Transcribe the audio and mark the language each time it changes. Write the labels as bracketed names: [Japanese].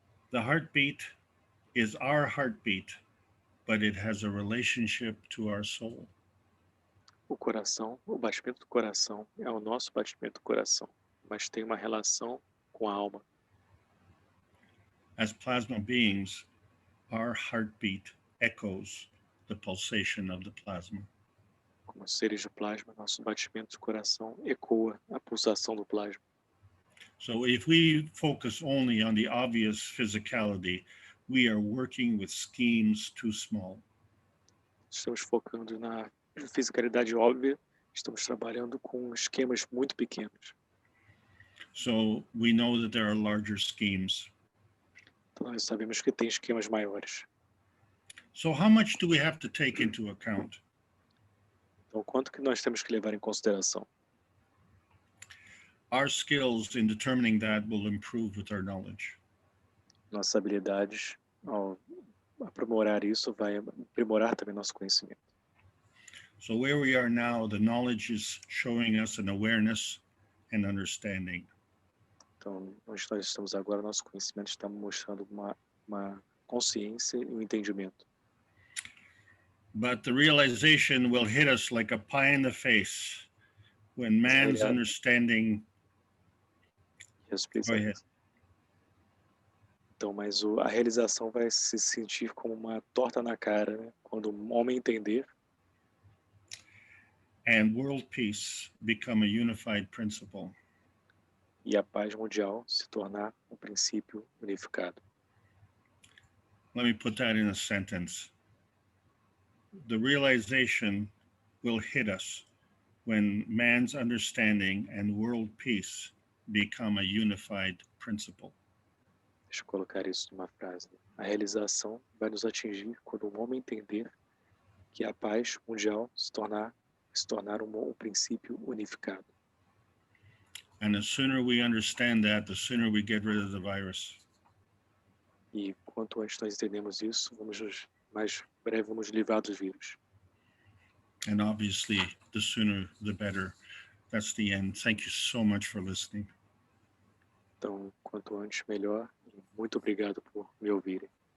[English] The heartbeat is our heartbeat, but it has a relationship to our soul. [Portuguese] O coração, o batimento do coração é o nosso batimento do coração, mas tem uma relação com a alma. [English] As plasma beings, our heartbeat echoes the pulsation of the plasma. [Portuguese] Como seres de plasma, nosso batimento de coração ecoa a pulsação do plasma. [English] So if we focus only on the obvious physicality, we are working with schemes too small. [Portuguese] estamos focando na fisicalidade óbvia, estamos trabalhando com esquemas muito pequenos. [English] So we know that there are larger schemes. [Portuguese] Então, nós sabemos que tem esquemas maiores. [English] So how much do we have to take into account? [Portuguese] Então, quanto que nós temos que levar em consideração? [English] Our skills in determining that will improve with our knowledge. [Portuguese] Nossas habilidades, ao aprimorar isso, vai aprimorar também nosso conhecimento. [English] So where we are now, the knowledge is showing us an awareness and understanding. [Portuguese] Então, onde nós estamos agora, nosso conhecimento está mostrando uma consciência e um entendimento. [English] But the realization will hit us like a pie in the face when man's understanding. Yes, please. [Portuguese] Então, mas a realização vai se sentir como uma torta na cara, né? Quando o homem entender. [English] And world peace become a unified principle. [Portuguese] E a paz mundial se tornar um princípio unificado. [English] Let me put that in a sentence. The realization will hit us when man's understanding and world peace become a unified principle. [Portuguese] Deixa eu colocar isso numa frase. A realização vai nos atingir quando o homem entender que a paz mundial se tornar um princípio unificado. [English] And the sooner we understand that, the sooner we get rid of the virus. [Portuguese] E quanto antes nós entendemos isso, mais breve vamos livrar dos vírus. [English] And obviously, the sooner the better. That's the end. Thank you so much for listening. [Portuguese] Então, quanto antes, melhor. E muito obrigado por me ouvirem.